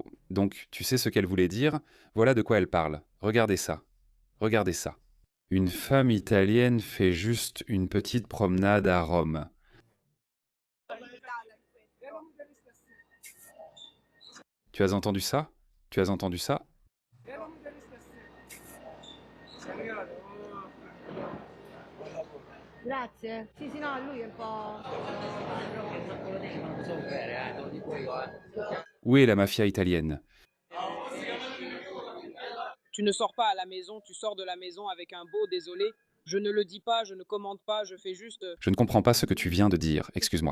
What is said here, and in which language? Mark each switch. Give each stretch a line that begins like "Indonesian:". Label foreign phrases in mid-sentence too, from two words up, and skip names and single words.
French: Donc, tu sais ce qu'elle voulait dire? Voilà de quoi elle parle. Regardez ça. Regardez ça. Une femme italienne fait juste une petite promenade à Rome. Tu as entendu ça? Tu as entendu ça?
Italian: Grazie. Sì, sì, no, lui è un po'.
French: Où est la mafia italienne? Tu ne sors pas à la maison, tu sors de la maison avec un beau désolé. Je ne le dis pas, je ne commente pas, je fais juste... Je ne comprends pas ce que tu viens de dire, excuse-moi.